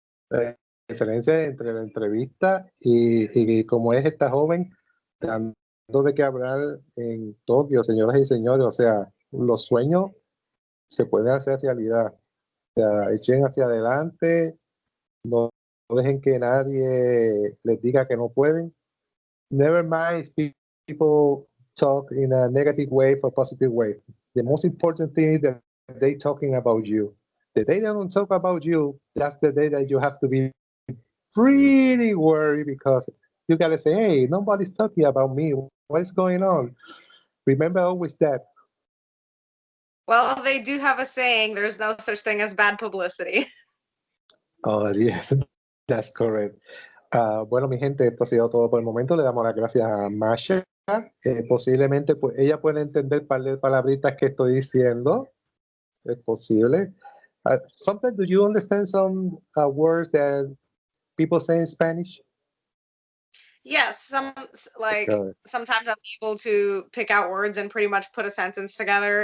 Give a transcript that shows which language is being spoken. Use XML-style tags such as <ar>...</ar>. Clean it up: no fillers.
<es>La diferencia entre la entrevista y cómo es esta joven dando de qué hablar en Tokio, señoras y señores. O sea, los sueños se pueden hacer realidad. O sea, echen hacia adelante, no dejen que nadie les diga que no pueden.</es> <en>Never mind if people talk in a negative way for a positive way. The most important thing is that they talking about you. The day they don't talk about you, that's the day that you have to be pretty worried, because you gotta say, hey, nobody's talking about me. What's going on? Remember always that. Well, they do have a saying, there's no such thing as bad publicity. Oh, yeah, that's correct.</en> <es>Bueno, mi gente, esto ha sido todo por el momento. Le damos las gracias a Masha. Posiblemente pues, ella puede entender un par de palabritas que estoy diciendo. Es posible.</es> <en>Sometimes, do you understand some words that people say in Spanish? Yes, sometimes I'm able to pick out words and pretty much put a sentence together.</en>